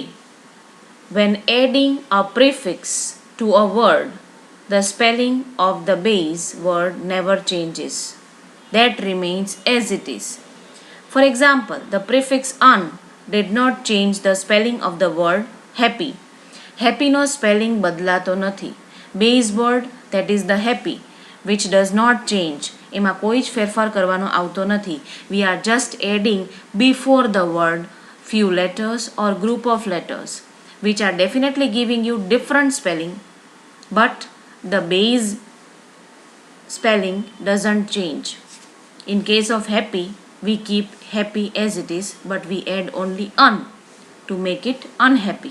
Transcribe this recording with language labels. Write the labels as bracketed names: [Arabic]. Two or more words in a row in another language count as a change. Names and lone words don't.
[English] When adding a prefix to a word, the spelling of the base word never changes. That remains as it is. For example, the prefix un did not change the spelling of the word happy. [Gujarati] Happy no spelling બદલાતો નથી. [English] Base word, that is the happy, which does not change. [Gujarati] એમાં કોઈ જ ફેરફાર કરવાનો આવતો નથી. [English] We are just adding before the word few letters or group of letters, which are definitely giving you different spelling, but the base spelling doesn't change. In case of happy, we keep happy as it is, but we add only un to make it unhappy.